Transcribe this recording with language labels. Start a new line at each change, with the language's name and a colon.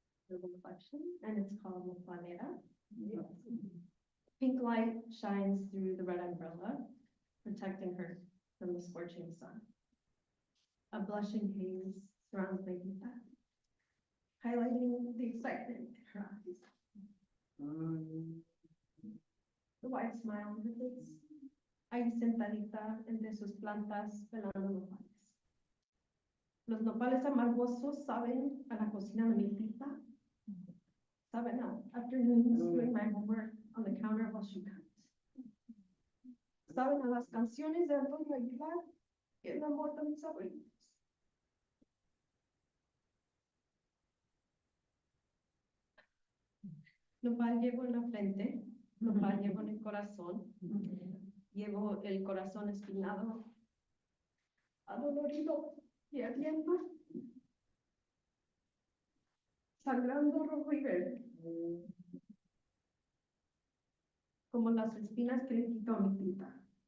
English: The reflection, and it's called La Planeta. Pink light shines through the red umbrella, protecting her from the scorching sun. A blushing haze surrounds my Tita, highlighting the excitement in her eyes. The wide smile on her face.
Spanish: Ahí sentadita entre sus plantas, pelando nopales. Los nopales amargosos saben a la cocina de mi Tita. Saben a
English: afternoons doing my homework on the counter while she cooks.
Spanish: Saben a las canciones de Antonio Aguilar que enamoran mis abuelitos. Nopal llevo en la frente, nopal llevo en el corazón, llevo el corazón espinado, adolorido y ardiendo, sangrando rojo y verde, como las espinas que le quitó a mi tita.